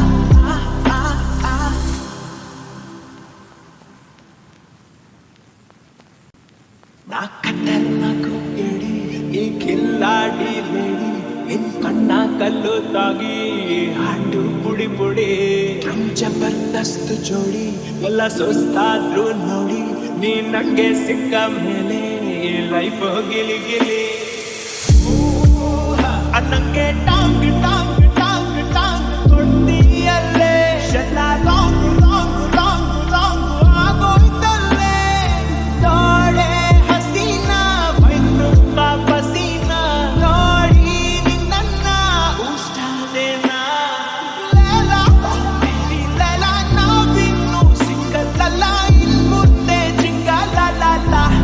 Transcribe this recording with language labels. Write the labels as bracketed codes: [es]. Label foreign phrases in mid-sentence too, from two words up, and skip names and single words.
[kn] ನಾ ಖತರ್ನಾಕು ಎಡಿ ಈ ಖಿಲ್ಲಾಡಿ ಲೇಡಿ ಇನ್ ಕಣ್ಣ ಕಲ್ಲು ತಾಗಿ ಹಾಡು ಪುಡಿ ಪುಡಿ [hi] हम जबरदस्त जोड़ी [kn] ಎಲ್ಲ ಸುಸ್ತಾದ್ರೂ ನೋಡಿ ನೀ ನಂಗೆ ಸಿಕ್ಕ ಮೇಲೆ ಲೈಫ್ ಗಿಲಿ ಗಿಲಿ ಅನ್ನಂಗೆ ಟಾಂಗ್ ಟಾಂಗ್ ಟಾಂಗ್ ಟಾಂಗ್ ಕೊಡ್ತೀಯಲ್ಲೇ ಎಲ್ಲ ಲಾಂಗ್ ಲಾಂಗ್ ಲಾಂಗ್ ಲಾಂಗ್ ಆಗೋಯ್ತಲ್ಲೇ ನೋಡೆ ಹಸೀನಾ ಬೈನು ಪಸೀನಾ ನೋಡಿ ನಿನ್ನ ಉಷ್ಟಾದೇನಾ ಲೇಲಾ ಲೇಲಾ ನಾವಿನ್ನು ಸಿಕ್ಕಲ್ಲ ಇನ್ ಮುಂದೆ ಜಿಂಗಲಲಲ